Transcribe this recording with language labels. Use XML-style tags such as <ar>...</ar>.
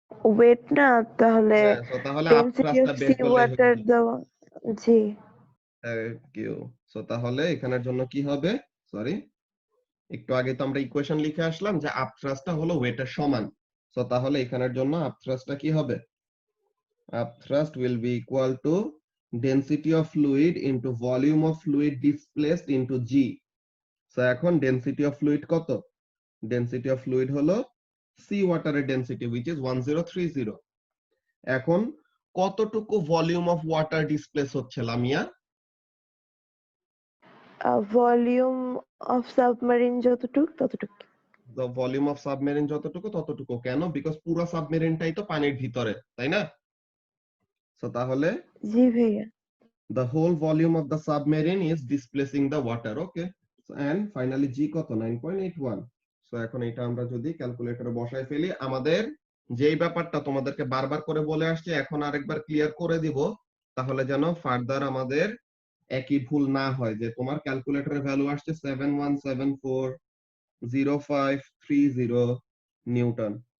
<bn>Wait না, তাহলে হ্যাঁ, সো তাহলে</bn> <en>density of</en> <bn>আপথ্রাস্টটা বের</bn> <en>সি</en> <bn>করলেই হয়ে</bn> <en>water</en> <bn>যাবে। দেওয়া। জি।</bn> <en>Thank you.</en> <bn>সো তাহলে এখানের জন্য কি হবে? সরি, একটু আগে তো আমরা ইকুয়েশন লিখে আসলাম যে আপথ্রাস্টটা হলো ওয়েটের সমান। সো তাহলে এখানের জন্য আপথ্রাস্টটা কি হবে?</bn> <en>Upthrust will be equal to density of fluid into volume of fluid displaced into G. So এখন density of fluid কত? Density of fluid হলো sea water এর density which is 1030।</en> <bn>এখন কতটুকু</bn> <en>volume of water</en> <bn>ডিসপ্লেস হচ্ছে Lamia? Volume of submarine যতটুক ততটুক।</bn> <en>The volume of submarine</en> <bn>যতটুকু ততটুকু। কেন? বিকজ পুরো সাবমেরিনটাই তো পানির ভিতরে, তাই না? সো তাহলে জি ভাইয়া।</bn> <en>the whole volume of the submarine is displacing the water. Okay, and finally</en> <bn>G কত? 9.81। সো এখন এটা আমরা যদি ক্যালকুলেটরে বসায় ফেলি, আমাদের যেই ব্যাপারটা তোমাদেরকে বারবার করে বলে আসছে এখন আরেকবার ক্লিয়ার করে দিব, তাহলে যেন ফার্দার আমাদের একই ভুল না হয় যে তোমার ক্যালকুলেটরের ভ্যালু আসছে 71740530 নিউটন।</bn>